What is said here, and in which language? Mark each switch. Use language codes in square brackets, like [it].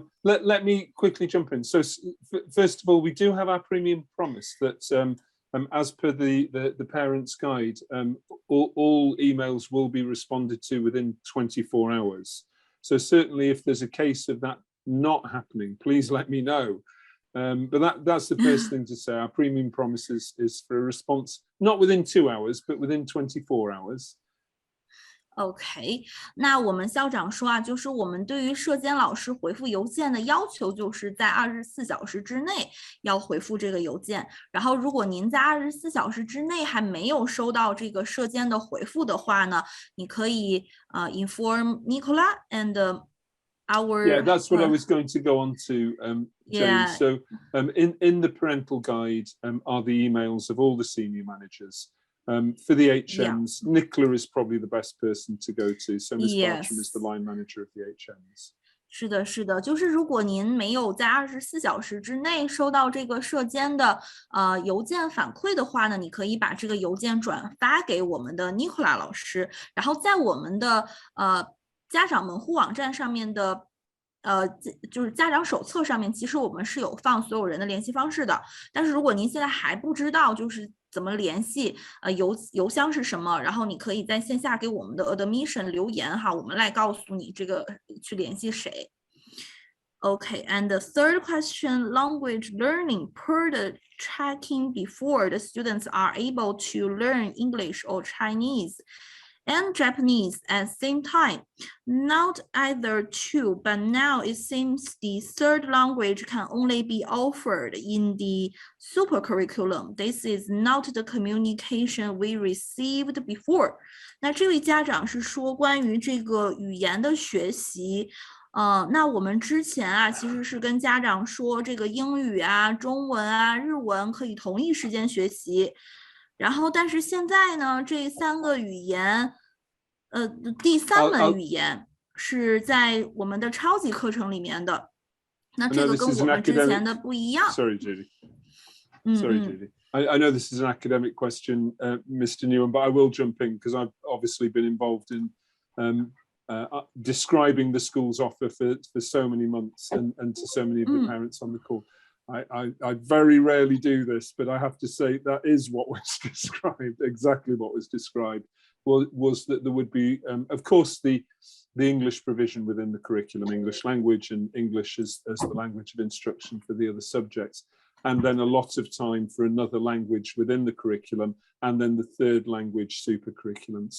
[en] Let me quickly jump in. So first of all, we do have our premium promise that as per the parents' guide, all emails will be responded to within 24 hours. So certainly if there's a case of that not happening, please let me know. But that's the first thing to say. Our premium promise is for a response, not within 2 hours, but within 24 hours. [zh] OK， 那我们校长说啊，就是我们对于社监老师回复邮件的要求，就是在24小时之内要回复这个邮件。然后，如果您在24小时之内还没有收到这个社监的回复的话呢，你可以 [en] inform Nicola and our. Yeah, that's what I was going to go on to, Jane. So in the parental guide are the emails of all the senior managers. For the HMs, Nicola is probably the best person to go to. So Ms. Bartram is the line manager of the HMs. [zh] 是的，是的，就是如果您没有在24小时之内收到这个社监的邮件反馈的话呢，你可以把这个邮件转发给我们的 Nicola 老师，然后在我们的家长门户网站上面的就是家长手册上面，其实我们是有放所有人的联系方式的。但是如果您现在还不知道就是怎么联系，邮箱是什么，然后你可以在线下给我们的 admission 留言哈，我们来告诉你这个去联系谁。 [en] Okay, and the third question, language learning. Per the checking before, the students are able to learn English or Chinese and Japanese at the same time. Not either two, but now it seems the third language can only be offered in the super curriculum. This is not the communication we received before. [zh] 那这位家长是说关于这个语言的学习。那我们之前啊，其实是跟家长说，这个英语啊、中文啊、日文可以同一时间学习。然后，但是现在呢，这3个语言，第3门语言是在我们的超级课程里面的。那这个跟我们之前的不一样。 [en] Sorry, Judy. Sorry, Judy. I know this is an academic question, Mr. Newman, but I will jump in because I've obviously been involved in describing the school's offer for so many months and to so many of the parents on the call. I very rarely do this, but I have to say that is what was described, exactly what was described, was that there would be, of course, the English provision within the curriculum, English language and English as the language of instruction for the other subjects, and then a lot of time for another language within the curriculum, and then the third language super curriculum.